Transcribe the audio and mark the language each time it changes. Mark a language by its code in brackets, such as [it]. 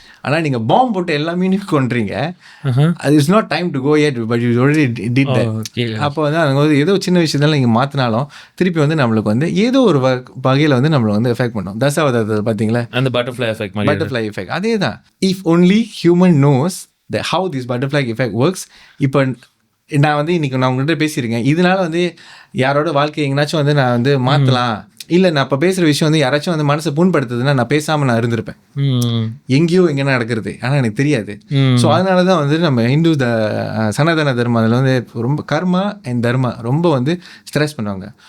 [ta] ஆனால் நீங்கள் பாம்பு போட்டு எல்லா மீனுக்கும் கொண்டுறீங்க, அது [en] It's not time to go yet, but you already did that. [ta] அப்போ வந்து அவங்க வந்து ஏதோ சின்ன விஷயத்தால நீங்கள் மாற்றினாலும் திருப்பி வந்து நம்மளுக்கு வந்து ஏதோ ஒரு வகையில் வந்து நம்மளை வந்து எஃபெக்ட் பண்ணும். தசாவதாரத்தை பார்த்தீங்களா, அந்த பட்டர்ஃப்ளை எஃபெக்ட் அதே தான். [en] If only human knows how this butterfly effect works. [ta] இப்போ நான் வந்து இன்றைக்கி நான் உங்கள்கிட்ட பேசியிருக்கேன், இதனால வந்து யாரோட வாழ்க்கை எங்கேனாச்சும் வந்து நான் வந்து மாற்றலாம், இல்லை நான் இப்போ பேசுகிற விஷயம் வந்து யாராச்சும் வந்து மனசை புண்படுத்துதுன்னா நான் பேசாமல் நான் இருந்திருப்பேன், எங்கேயோ எங்கே நடக்கிறது, ஆனால் எனக்கு தெரியாது. ஸோ அதனால தான் வந்து நம்ம ஹிந்து சனாதன தர்மம் அதில் வந்து ரொம்ப கர்மா அண்ட் தர்மா ரொம்ப வந்து ஸ்ட்ரெஸ் பண்ணுவாங்க.